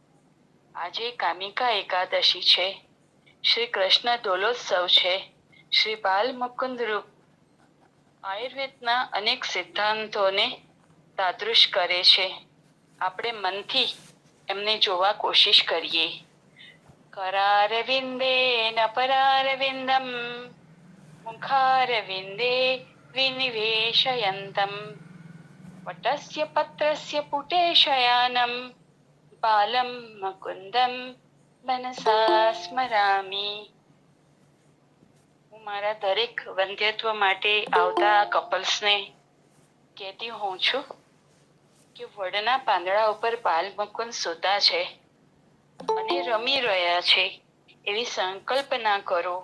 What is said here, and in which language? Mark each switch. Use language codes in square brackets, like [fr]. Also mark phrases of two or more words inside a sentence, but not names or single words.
[gu] આજે કામિકા એકાદશી છે. શ્રી કૃષ્ણ દોલોત્સવ છે. શ્રી બાલ મુકુંદ રૂપ આયુર્વેદના અનેક સિદ્ધાંતોને તાદૃશ કરે છે. આપણે મનથી એમને જોવા કોશિશ કરીએ. [sa] करारविन्दे न परारविन्दम् मुखारविन्दे विनिवेशयन्तम् वटस्य पत्रस्य पुटे शयानं बालं मुकुन्दं मनसा स्मरामि. [gu] હું મારા દરેક વંધ્યત્વ માટે આવતા કપલ્સને કહેતી હોઉં છું કે વડના પાંદડા ઉપર બાલ મુકુંદ સૂતા છે અને રમી રહ્યા છે એવી સંકલ્પના કરો.